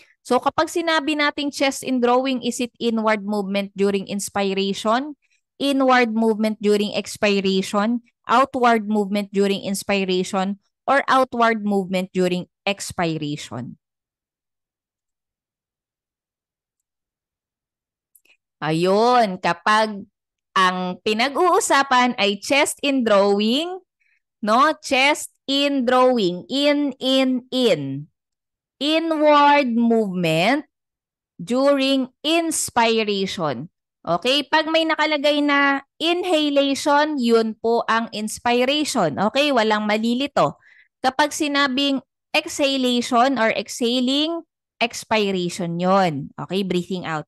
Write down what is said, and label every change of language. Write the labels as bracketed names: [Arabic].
[Filipino] So kapag sinabi nating [English] chest in drawing, is it inward movement during inspiration, inward movement during expiration, outward movement during inspiration, or outward movement during expiration? [Filipino] Ayun, kapag ang pinag-uusapan ay chest in drawing, no? [English] Chest in drawing, in. Inward movement during inspiration. [Filipino] Okay? Pag may nakalagay na inhalation, yun po ang inspiration. Okay? Walang malilito. Kapag sinabing exhalation or exhaling, expiration yun. Okay? [English] Breathing out.